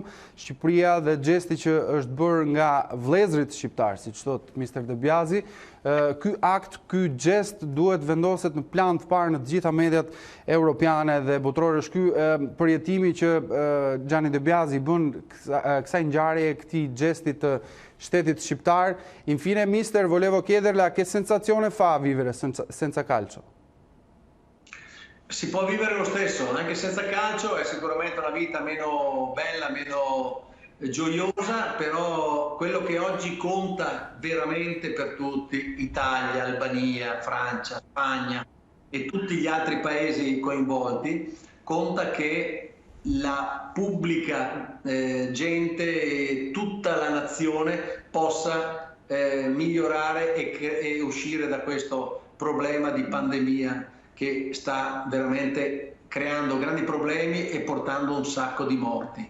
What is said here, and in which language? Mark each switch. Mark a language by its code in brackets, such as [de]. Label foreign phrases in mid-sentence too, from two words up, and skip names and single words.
[sq] Shqipëria dhe gjesti që është bërë nga vëllezërit shqiptar, siç thot Mr. De Biasi, ky akt, ky gjest duhet vendoset në plan të parë në të gjitha mediat europiane dhe botërore. Është ky përjetimi që Gianni De Biasi bën kësaj ngjarje, këtij gesti të shtetit shqiptar. [it] Infine, mister, volevo chiederla che sensazione fa vivere senza calcio? Si può vivere lo stesso, anche senza calcio è sicuramente una vita meno bella, meno gioiosa, però quello che oggi conta veramente per tutti, Italia, Albania, Francia, Spagna e tutti gli altri paesi coinvolti, conta che la pubblica gente e tutta la nazione possa migliorare e uscire da questo problema di pandemia che sta veramente creando grandi problemi e portando un sacco di morti.